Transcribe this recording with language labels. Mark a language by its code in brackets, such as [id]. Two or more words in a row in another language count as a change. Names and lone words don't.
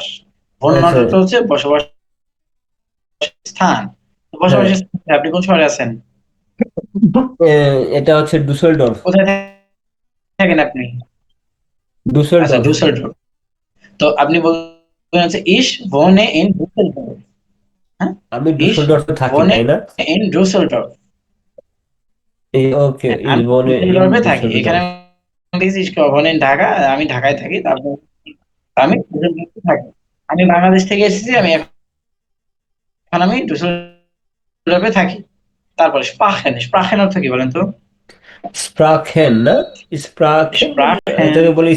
[bn] ভুন আচ্ছা। অর্থ হচ্ছে বসবাস স্থান। হ্যাঁ। বসবাসের স্থান, আপনি কোন শহরে আছেন? এটা হচ্ছে ডুসেলডর্ফ। কোথায় থাকেন আপনি? আচ্ছা, ডুসেলডর্ফ। ডুসেলডর্ফ। তো আপনি বলবেন হচ্ছে [de] ich wohne in Düsseldorf. [bn] হ্যাঁ, আমি [de] ইস [bn] ডুসেলডর্ফে থাকি, [de] wohne [bn] তাই না? [de] in Düsseldorf। [bn] ওকে, হ্যাঁ, [de] ইজ [bn] আমি [en] born in [bn] ডুসেলডর্ফে থাকি, এখানে ডুসেলডর্ফ। আমি দেখেছি [de] ich wohne in Dhaka, [bn] আমি ঢাকায় থাকি। তারপর আমি ডুসেলডর্ফে থাকি। আমি বাংলাদেশ থেকে এসেছি, এখন আমি ডুসেলডর্ফে থাকি। তারপরে স্প্রাখেন, স্প্রাখেন অর্থ কি বলেন তো? স্প্রাখেন না? স্প্রাখেন মানে স্প্রাখেন, এটাকে বলে